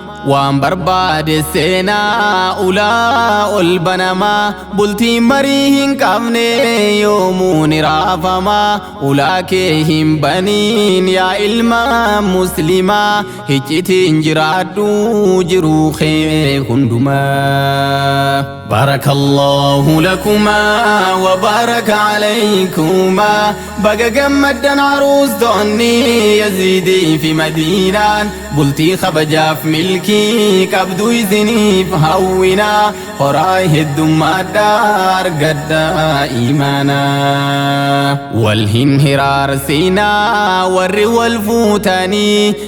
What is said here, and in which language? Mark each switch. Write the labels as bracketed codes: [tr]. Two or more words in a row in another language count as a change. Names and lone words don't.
[om] Waan barbaade seenaa ulaa ol banama. Bultiin marii hin qabne yoomuu ni raafama. Ulaa kee hin baniin yaa ilma muslimaa, hiccitiin jiraadhu jiruu kee hundumaa. [ar] بارك الله لكما وبارك عليكما. [om] Baga gammaddan aruustonni Yaziidii fi Madiinaan. Bultii kabajaaf milkii qabdu isiniif hawwinaa. Horaa heddummaadhaa argadhaa imaanaa. Wal hin hiraarsinaa warri wal fuutanii.